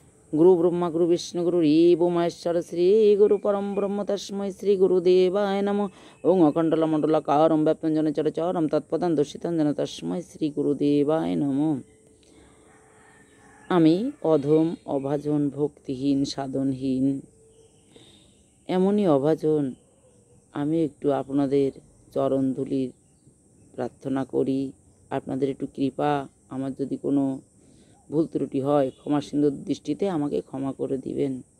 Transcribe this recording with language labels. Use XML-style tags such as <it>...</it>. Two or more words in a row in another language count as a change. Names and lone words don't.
<sa>गुरु ब्रह्मा गुरु विष्णु गुरु ईव महेश्वर श्री गुरु परम ब्रह्म तस्मै श्री गुरुदेवाय नमः। ओं अखण्डलमण्डलाकारं व्याप्तं येन चराचरं तत्पदं दर्शितं येन तस्मै श्री गुरुदेवाय नमः।</sa> <bn>আমি অধম অভাজন ভক্তিহীন সাধনহীন এমনই অভাজন আমি একটু আপনাদের চরণধুলির প্রার্থনা করি। আপনাদের একটু কৃপা, আমার যদি কোনো ভুল ত্রুটি হয় ক্ষমা সিন্ধুর দৃষ্টিতে আমাকে ক্ষমা করে দিবেন।</bn>